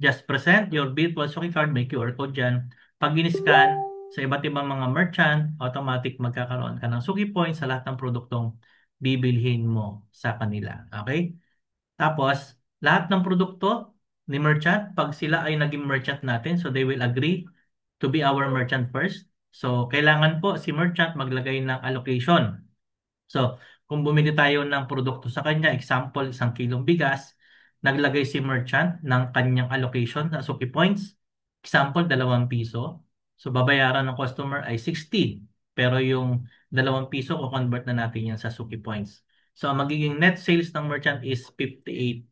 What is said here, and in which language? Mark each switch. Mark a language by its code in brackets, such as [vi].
[en] Just present your virtual Suki card, [tl] may QR code dyan. Pag in-scan sa iba't ibang mga merchant, automatic magkakaroon ka ng Suki points sa lahat ng produktong bibilhin mo sa kanila. Okay? Tapos, lahat ng produkto ni merchant, pag sila ay naging merchant natin, [en] so they will agree to be our merchant first. [tl] So, kailangan po si merchant maglagay ng allocation. So, kung bumili tayo ng produkto sa kanya, example, 1 kilong bigas, naglagay si merchant ng kanyang allocation sa Suki Points, example, 2 piso. So, babayaran ng customer ay 60. Pero yung 2 piso, convert na natin yan sa Suki Points. So, ang magiging net sales ng merchant is 58.